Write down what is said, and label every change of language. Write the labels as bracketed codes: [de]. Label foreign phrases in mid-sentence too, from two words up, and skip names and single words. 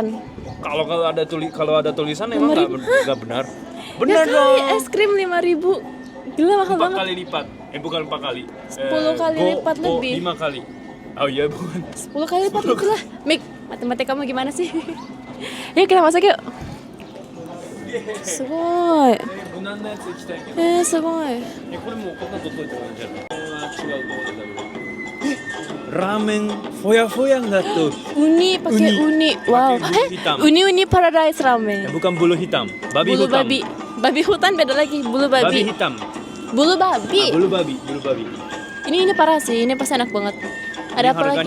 [id] Kalau ada tulisan emang 5.000. nggak benar. Benar Ya kali, dong. es krim 5.000. Gila mahal 4 banget. kali lipat. Bukan 4 kali. 10 kali lipat lebih. 5 kali. Oh iya bukan. 10 kali lipat lebih lah. Mik, matematika kamu gimana sih? Yuk kita masuk yuk. Sugoi. [ja] 無難なやつ行きたいけど。すごい。これもうこんなの取っといた方がいいんじゃない？これは違うと思うんだけど。 [id] ramen foya-foya nggak tuh? Uni pakai uni. Wow. Pakai bulu hitam. Uni paradise ramen. Bukan bulu hitam, babi Bulu hutan. babi. Babi hutan beda lagi. Bulu Babi babi. hitam. Bulu babi. Bulu babi, bulu babi. Ini parah sih. Ini pasti enak banget. Ada apa lagi? Harganya